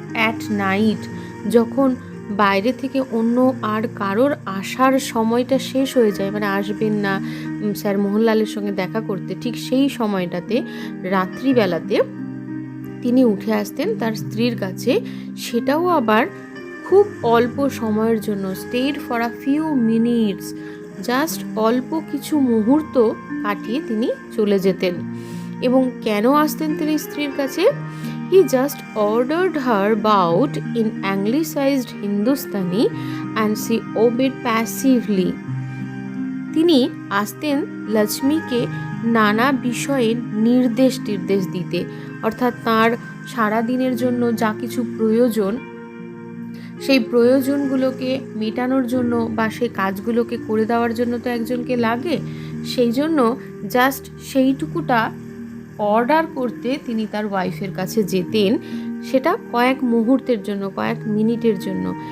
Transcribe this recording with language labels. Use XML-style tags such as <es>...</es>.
<en>at night,</en> <bn>যখন বাইরে থেকে অন্য আর কারোর আসার সময়টা শেষ হয়ে যায়, মানে আসবেন না স্যার মোহনলালের সঙ্গে দেখা করতে, ঠিক সেই সময়টাতে রাত্রিবেলাতে তিনি উঠে আসতেন তার স্ত্রীর কাছে, সেটাও আবার খুব অল্প সময়ের জন্য।</bn> <en>stayed for a few minutes,</en> <bn>just অল্প কিছু মুহূর্ত কাটিয়ে তিনি চলে যেতেন। এবং কেন আসতেন তিনি স্ত্রীর কাছে?</bn> <en>He just ordered her about in anglicized Hindustani and she obeyed passively.</en> <bn>তিনি আসতেন লক্ষ্মীকে নানা বিষয়ে নির্দেশ দিতে, অর্থাৎ তার সারা দিনের জন্য যা কিছু প্রয়োজন, সেই প্রয়োজনগুলোকে মেটানোর জন্য বা সেই কাজগুলোকে করে দেওয়ার জন্য তো একজনকে লাগে, সেই জন্য জাস্ট সেইটুকুটা অর্ডার করতে তিনি তার ওয়াইফের কাছে যেতেন, সেটা কয়েক মুহূর্তের জন্য, কয়েক মিনিটের জন্য।</bn>